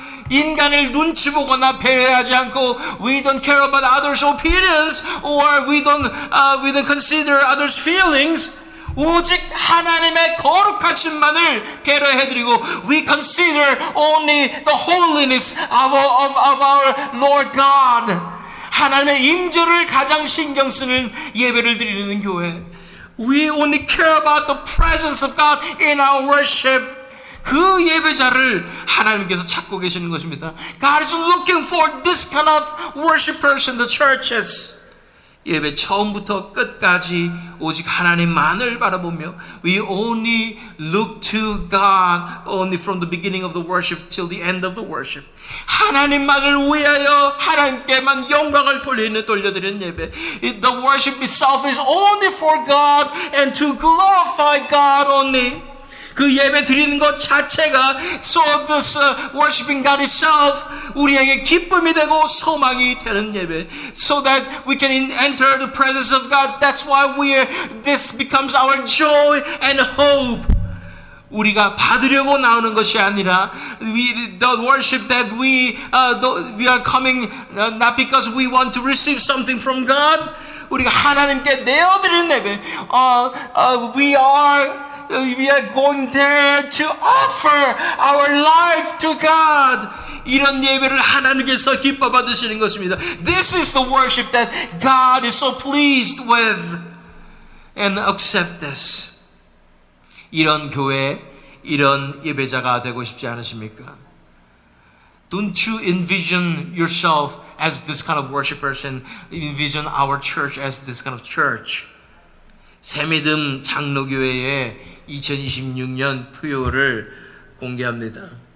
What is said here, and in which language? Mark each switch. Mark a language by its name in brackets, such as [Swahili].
[Korean] 인간을 눈치 보거나 배려하지 않고 [English] we don't care about others' opinions or we don't consider others' feelings. [Korean] 오직 하나님의 거룩하심만을 배려해드리고 [English] we consider only the holiness of our Lord God. [Korean] 하나님의 임재를 가장 신경 쓰는 예배를 드리는 교회. [English] We only care about the presence of God in our worship. [Korean] 그 예배자를 하나님께서 찾고 계시는 것입니다. [English] God is looking for this kind of worshipers in the churches. [Korean] 예배 처음부터 끝까지 오직 하나님만을 바라보며 [English] we only look to God only from the beginning of the worship till the end of the worship. [Korean] 하나님만을 위하여 하나님께만 영광을 돌려드리는 예배. [English] The worship itself is only for God and to glorify God only. [Korean] 그 예배 드리는 것 자체가 [English] so this worshiping God itself [Korean] 우리에게 기쁨이 되고 소망이 되는 예배, [English] so that we can enter the presence of God. That's why this becomes our joy and hope. [Korean] 우리가 받으려고 나오는 것이 아니라 [English] the worship that we are coming not because we want to receive something from God. [Korean] 우리가 하나님께 내어드리는 예배. [English] We are going there to offer our life to God. [Korean] 이런 예배를 하나님께서 기뻐 받으시는 것입니다. [English] This is the worship that God is so pleased with and accept this. [Korean] 이런 교회, 이런 예배자가 되고 싶지 않으십니까? [English] Don't you envision yourself as this kind of worshipers and envision our church as this kind of church? [Korean] 새믿음 장로교회의 2026년 표를 공개합니다.